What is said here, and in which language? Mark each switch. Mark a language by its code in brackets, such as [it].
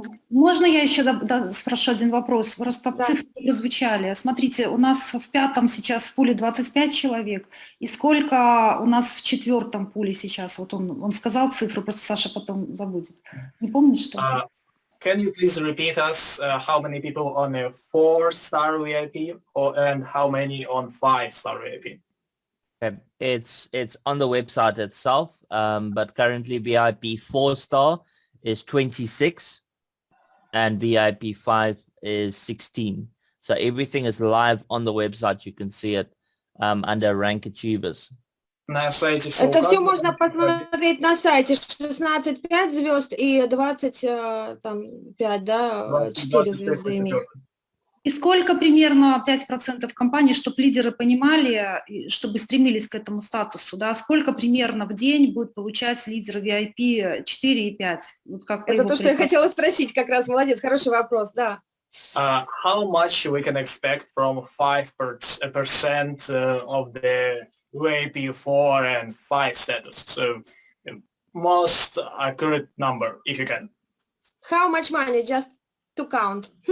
[ru] Можно я еще спрошу один вопрос? Просто цифры прозвучали. Смотрите, у нас в 5-м сейчас в пуле 25 человек. И сколько у нас в 4-м пуле сейчас? Вот он сказал цифру, просто Саша потом забудет. Не помнишь, что? [en] Can you please repeat us how many people on a 4-star VIP and how many on 5-star VIP? It's on the website itself, but currently VIP 4-star is 26 and VIP 5 is 16. So everything is live on the website. You can see it under Rank Achievers. [ru] На сайте Это все можно посмотреть на сайте. 16 5 звезд и 25, да, 4 звезды имеют. И сколько примерно 5% компаний, чтобы лидеры понимали, чтобы стремились к этому статусу, да, сколько примерно в день будет получать лидер VIP 4 и 5? Вот как это то, что я хотела спросить, как раз, молодец, хороший вопрос, да. [en] How much we can expect from 5% of the VIP 4 and 5 status? So most accurate number, if you can. How much money, just to count?